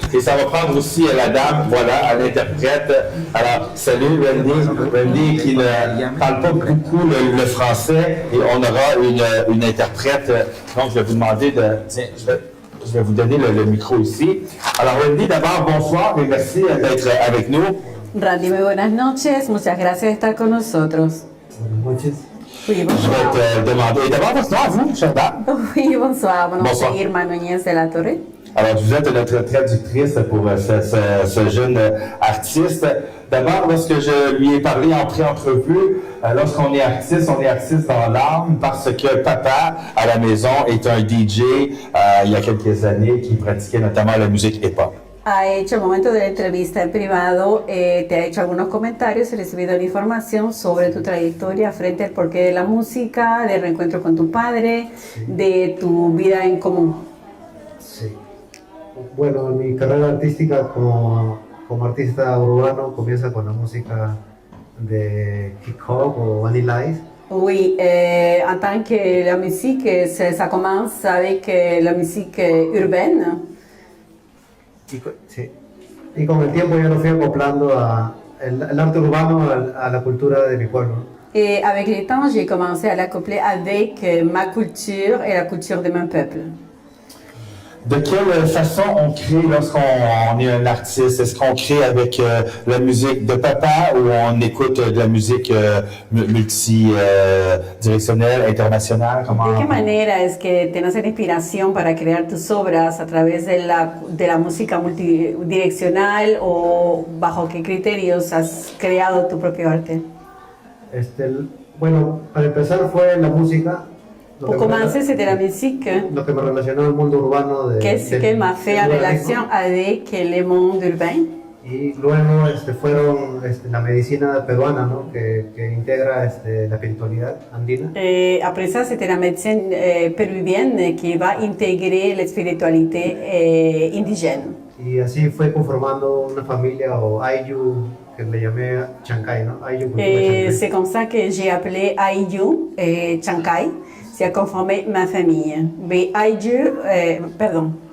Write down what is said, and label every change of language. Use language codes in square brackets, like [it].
[fr] Et ça va prendre aussi la dame, voilà, l'interprète. Alors, salut Wendy qui ne parle pas beaucoup le français et on aura une interprète. Donc, je vais vous demander de... Tiens, je vais vous donner le micro ici. Alors, Wendy, d'abord, bonsoir et merci d'être avec nous. [es] Randy, muy buenas noches. Muchas gracias de estar con nosotros. [fr] Oui, bonsoir. Je vais te demander, d'abord, votre nom à vous, chère dame? Oui, bonsoir. Mon nom Bonsoir. c'est Irma Núñez de la Torre. Alors, vous êtes notre traductrice pour ce jeune artiste. D'abord, lorsque je lui ai parlé en pré-entrevue, lorsqu'on est artiste dans l'âme parce que papa, à la maison, est un DJ il y a quelques années qui pratiquait notamment la musique hip-hop. [es] Ha hecho el momento de la entrevista en privado, te ha hecho algunos comentarios y recibido la información sobre tu trayectoria frente al porqué de la música, del reencuentro con tu padre, de tu vida en común. Sí. Bueno, mi carrera artística como artista urbano comienza con la música de hip hop o Vanilla Ice. [fr] Oui, en tant que la musique, ça commence avec la musique urbaine. [es] Sí. Y con el tiempo yo lo fui acoplando el arte urbano a la cultura de mi pueblo. [fr] Et avec le temps, j'ai commencé à l'accoupler avec ma culture et la culture de mon peuple. De quelle façon on crée lorsqu'on est un artiste? Est-ce qu'on crée avec la musique de papa ou on écoute de la musique multidirectionnelle, internationale? [es] ¿De qué manera es que tienes la inspiración para crear tus obras a través de la música multidireccional o bajo qué criterios has creado tu propio arte? Bueno, para empezar fue la música. [fr] Pour commencer, c'était la musique. [es] Lo que me relacionó al mundo urbano [fr] Qu'est-ce qui m'a fait en relation avec le monde urbain? [es] Y luego fueron la medicina peruana, ¿no? que integra la espiritualidad andina. [fr] Et après ça, c'était la médecine péruvienne qui va intégrer la spiritualité indigène. [es] Y así fue conformando una familia o Ayllu, que le llamé Chancay, ¿no? Ayllu cultura Chancay. [fr] C'est comme ça que j'ai appelé Ayllu Chancay. C'est à conformer ma famille. Mais Ayllu, pardon.